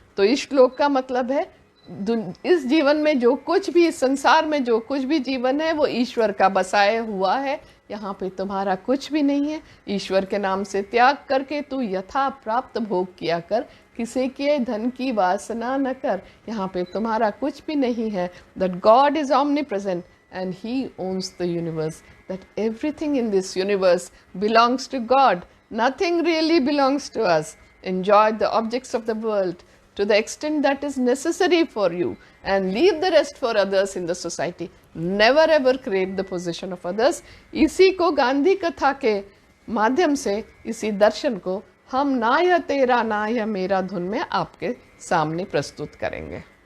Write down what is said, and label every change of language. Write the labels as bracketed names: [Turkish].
[Hindi] तो इस श्लोक का मतलब है इस जीवन में जो कुछ भी, इस संसार में जो कुछ भी जीवन है वो ईश्वर का बसाया हुआ है। यहाँ पे तुम्हारा कुछ भी नहीं है। ईश्वर के नाम से त्याग करके तू यथा प्राप्त भोग किया कर, किसी के धन की वासना न कर। यहाँ पे तुम्हारा कुछ भी नहीं है। [English] That God is omnipresent and he owns the universe, that everything in this universe belongs to God. Nothing really belongs to us. Enjoy the objects of the world to the extent that is necessary for you and leave the rest for others in the society. Never ever crave the possession of others. [Hindi] इसी को गांधी कथा के माध्यम से, इसी दर्शन को हम ना यह तेरा ना यह मेरा धुन में आपके सामने प्रस्तुत करेंगे।